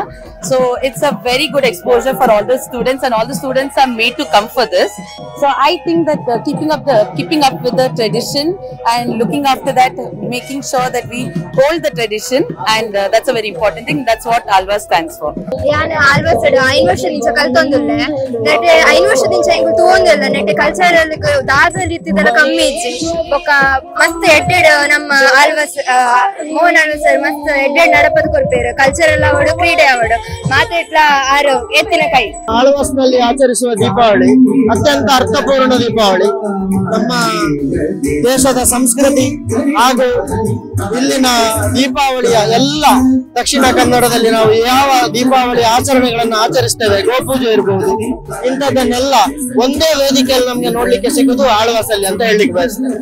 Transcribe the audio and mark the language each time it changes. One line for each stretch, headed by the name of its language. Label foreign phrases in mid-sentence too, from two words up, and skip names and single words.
English: So it's a very good exposure for all the students, and all the students are made to come for this. So I think that keeping up with the tradition and looking after that, making sure that we hold the tradition, and that's a very important thing. That's what Alva stands for.
Tulu: ಯಾನ ಆಲ್ವಾಸ್ 5 ವರ್ಷದಿಂದ ಕಲ್ತೊಂದುಲ್ಲೆ ನೆಟೆ 5 ವರ್ಷದಿಂದ ಇಂಗು ತೂಂದಿಲ್ಲ ನೆಟೆ ಕಲ್ಚರಲ್ ದಾದ ರೀತಿದಲ್ಲ ಕಮ್ಮಿ ಇಜ್ಜಿ ಬೊಕ ಮಸ್ತ್ ಎಡ್ಡೆಡ್ ನಮ್ಮ ಆಲ್ವಾಸ್ ಮೋಹನ್ ಆಳ್ವಾಸ್ ಸರ್ ಮಸ್ತ್ ಎಡ್ಡೆಡ್ ನಡಪದ ಕೊರ್ಪೇರು ಕಲ್ಚರಲ್ ಅವಡು ಕ್ರೀಡೆ ಅವಡು ಮಾತೆಟ್ಲ ಆರು ಎತ್ತಿನ ಕೈ.
Kannada: ಆಳ್ವಾಸ್ ನಲ್ಲಿ ಆಚರಿಸುವ ದೀಪಾವಳಿ ಅತ್ಯಂತ ಅರ್ಥಪೂರ್ಣ ದೀಪಾವಳಿ. ನಮ್ಮ ದೇಶದ ಸಂಸ್ಕೃತಿ ಹಾಗೂ ಇಲ್ಲಿನ ದೀಪಾವಳಿಯ ಎಲ್ಲ ದಕ್ಷಿಣ ಕನ್ನಡದಲ್ಲಿ ನಾವು ಯಾವ ದೀಪಾವಳಿ ಆಚರಣೆಗಳನ್ನು ಆಚರಿಸ್ತೇವೆ, ಗೋಪೂಜೆ ಇರಬಹುದು, ಇಂಥದ್ದನ್ನೆಲ್ಲ ಒಂದೇ ವೇದಿಕೆಯಲ್ಲಿ ನಮ್ಗೆ ನೋಡ್ಲಿಕ್ಕೆ ಸಿಗುದು ಆಳ್ವಾಸ್ ಅಲ್ಲಿ ಅಂತ ಹೇಳಲಿಕ್ಕೆ ಬಯಸ್ತೇನೆ.